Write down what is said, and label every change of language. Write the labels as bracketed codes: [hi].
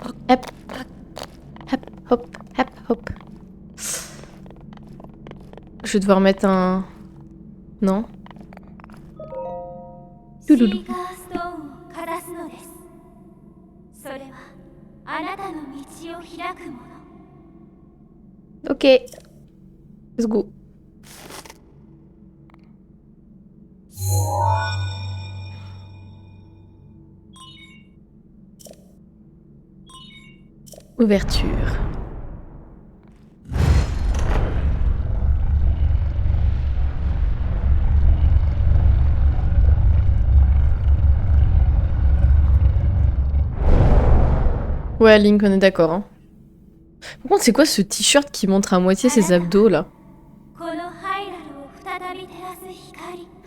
[fr] Hop. Hop, hop, hop, hop. Je vais devoir mettre un... Non. [ja] シーカーストーンをかざすのです。それはあなたの道を開くもの。 [en] Ok. Let's go. [fr] Ouverture. Ouais, Link, on est d'accord. Hein. Par contre, c'est quoi ce t-shirt qui montre à moitié ses abdos là? [ja] このハイラルを再び照らす光。